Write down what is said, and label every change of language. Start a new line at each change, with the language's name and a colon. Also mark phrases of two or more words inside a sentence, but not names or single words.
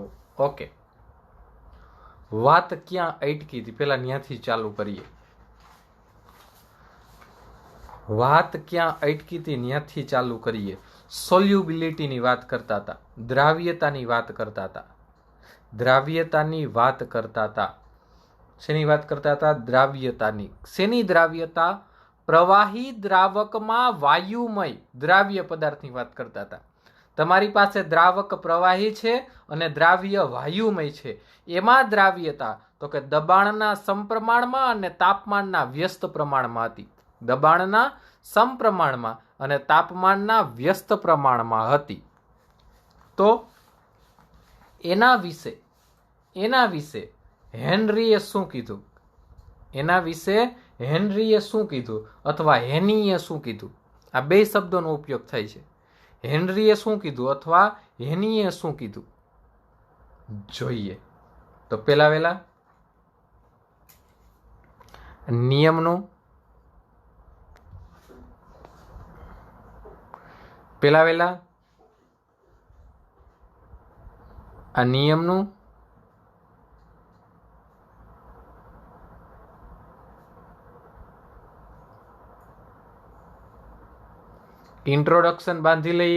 Gujarati: ઓકે, વાત ક્યા અટકી થી પેલા ન્યાથી ચાલુ કરિએ। વાત ક્યા અટકી થી ન્યાથી ચાલુ કરિએ। સોલ્યુબિલિટી ની બાત કરતા થા, દ્રાવ્યતા ની બાત કરતા થા। દ્રાવ્યતા ની બાત કરતા થા। શેની બાત કરતા થા? દ્રાવ્યતાની। શેની દ્રાવ્યતા?
Hindi: प्रवाही द्रावक में वायुमय द्राव्य पदार्थ की बात करता था।
Gujarati: તમારી પાસે દ્રાવક પ્રવાહી છે અને દ્રાવ્ય વાયુમય છે। એમાં દ્રાવ્યતા તો કે દબાણના સમપ્રમાણમાં અને તાપમાનના વ્યસ્ત પ્રમાણમાં હતી। દબાણના સમપ્રમાણમાં અને તાપમાનના વ્યસ્ત પ્રમાણમાં હતી। તો એના વિષે હેનરીએ શું કીધું? એના વિષે હેનરીએ શું કીધું અથવા હેનીએ શું કીધું? આ બે શબ્દોનો ઉપયોગ થાય છે। હેનરીએ શું કીધું અથવા હેનીએ શું કીધું? જોઈએ તો પેલા વેલા નિયમનો પેલા વેલા આ નિયમનુ ઇન્ટ્રોડક્શન બાંધી લઈએ।